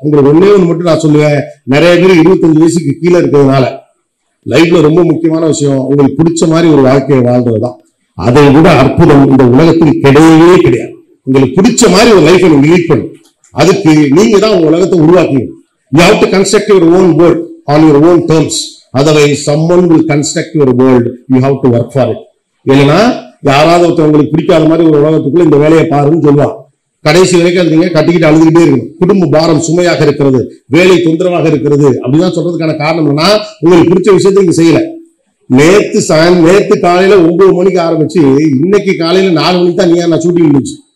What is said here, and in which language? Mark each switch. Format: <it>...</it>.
<ta>உங்களுக்கு ஒன்னே ஒன்று மட்டும் நான் சொல்லுவேன், நிறைய பேர் 25 வயசுக்கு கீழே இருக்கிறதுனால லைஃப்ல ரொம்ப முக்கியமான விஷயம் உங்களுக்கு பிடிச்ச மாதிரி ஒரு வாழ்க்கையை வாழ்றதுதான். அதை விட அற்புதம் இந்த உலகத்தில் கிடையவே கிடையாது. உங்களுக்கு பிடிச்ச மாதிரி ஒரு லைஃபை நீங்க லீட் பண்ணும். அதுக்கு நீங்க தான் உங்க உலகத்தை உருவாக்குவீங்க.</ta> <en>You have to construct your own world on your own terms. Otherwise, someone will construct your world. You have to work for it.</en> <ta>இல்லைன்னா யாராவது ஒருத்தர் உங்களுக்கு பிடிக்காத மாதிரி ஒரு உலகத்துக்குள்ள இந்த வேலையை பாருன்னு சொல்லுவாங்க. கடைசி வரைக்கும் அது நீங்க கட்டிக்கிட்டு அழுதுகிட்டே இருக்கணும். குடும்ப பாரம் சுமையாக இருக்கிறது, வேலை தொந்தரவாக இருக்கிறது அப்படிதான் சொல்றதுக்கான காரணம் என்னன்னா உங்களுக்கு பிடிச்ச விஷயத்தை நீங்க செய்யல. நேத்து காலையில 9 மணிக்கு ஆரம்பிச்சு இன்னைக்கு காலையில 4 மணிக்கு தான் நான் ஷூட்டிங் முடிச்சு.</ta>